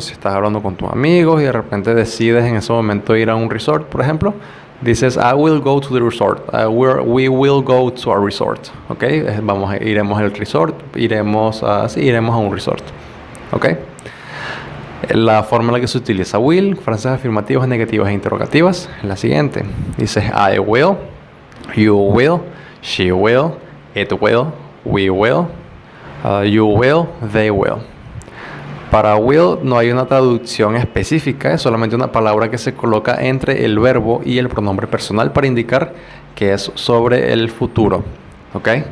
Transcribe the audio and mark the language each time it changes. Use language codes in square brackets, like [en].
[es] Si estás hablando con tus amigos y de repente decides en ese momento ir a un resort, por ejemplo, dices, [en] I will go to the resort. We will go to a resort. ¿Ok? [es] Iremos al resort. Iremos a un resort. ¿Ok? La forma en la que se utiliza will, frases afirmativas, negativas e interrogativas, es la siguiente. [en] Dices, I will, you will, she will, it will, we will, you will, they will. [es] Para will no hay una traducción específica, es solamente una palabra que se coloca entre el verbo y el pronombre personal para indicar que es sobre el futuro. ¿Ok?